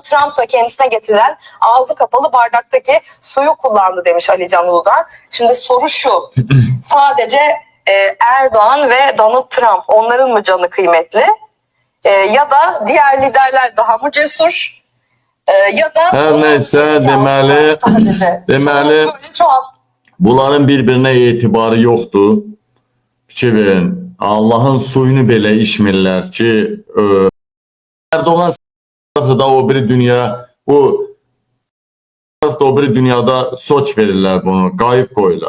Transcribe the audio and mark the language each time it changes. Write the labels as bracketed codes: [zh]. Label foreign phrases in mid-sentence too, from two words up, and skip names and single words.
[tr] Trump da kendisine getirilen ağzı kapalı bardaktaki suyu kullandı demiş Ali Can Uludağ. Şimdi soru şu, sadece Erdoğan ve Donald Trump onların mı canı kıymetli? Ya da diğer liderler daha mı cesur? Ya da [az] Hər neysə, deməli bunların bir-birinə etibarı yoxdur. Fikir verin. Allahın suyunu belə içmirlər ki, Erdoğan da o biri dünya, o biri dünyada soç verirlər bunu, qayıb qoyurlar.